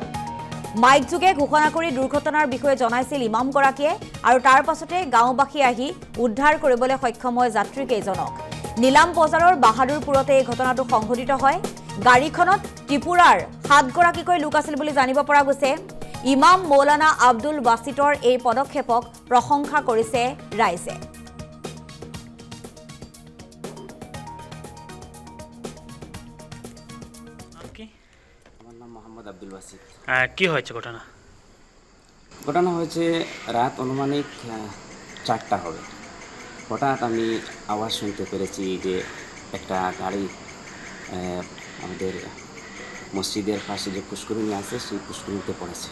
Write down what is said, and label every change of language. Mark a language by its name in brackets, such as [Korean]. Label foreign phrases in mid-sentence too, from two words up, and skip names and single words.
[Assamese] মাইকযোগে ঘোষণা কৰি দুৰ্ঘটনাৰ বিষয়ে জনাইছিল ইমামগৰাকীয়ে আৰু তাৰ পাছতে গাঁওবাসী আহি উদ্ধাৰ কৰিবলৈ সক্ষম হয় যাত্ৰীকেইজনক। নীলাম বজাৰৰ বাহাদুৰপুৰতে এই ঘটনাটো সংঘটিত হয়। গাড়ীখনত ত্ৰিপুৰাৰ 7 গৰাকীকৈ লোক আছিল বুলি জানিব পৰা গৈছে। ইমাম মৌলানা আব্দুল বাছিটৰ এই পদক্ষেপক প্ৰশংসা কৰিছে ৰাইজে। [Bangla] আমার নাম মোহাম্মদ আব্দুল বাসিত। কি হয়েছে ঘটনা? ঘটনা হয়েছে রাত অনুমানিক 4টা হবে। হঠাৎ আমি আওয়াজ শুনতে পেরেছি যে একটা গাড়ি আমাদের মসজিদের পাশে যে পুষ্করিণী আছে সেই পুষ্করিণীতে পড়েছে।